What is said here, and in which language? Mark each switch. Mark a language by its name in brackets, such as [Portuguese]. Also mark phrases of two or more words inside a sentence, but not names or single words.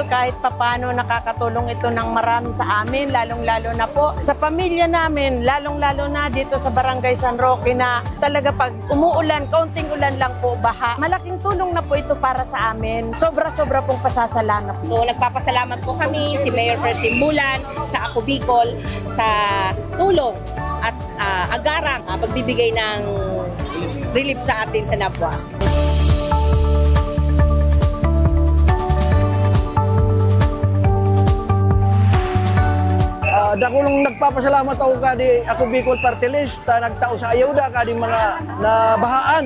[Filipino] Kahit papano nakakatulong ito ng marami sa amin, lalong-lalo na po sa pamilya namin, lalong-lalo na dito sa Barangay San Roque na talaga pag umuulan, kaunting ulan lang po, baha. Malaking tulong na po ito para sa amin. Sobra-sobra pong pasasalamat. So nagpapasalamat po kami, si Mayor Percy Mulan, sa Ako Bicol, sa tulong at agarang pagbibigay ng relief sa atin sa Nabwa. [Bikol] Dakulong nagpapasalamat ako kadi Ako Bicol Party List na nagtao sa ayuda kading mga nabahaan.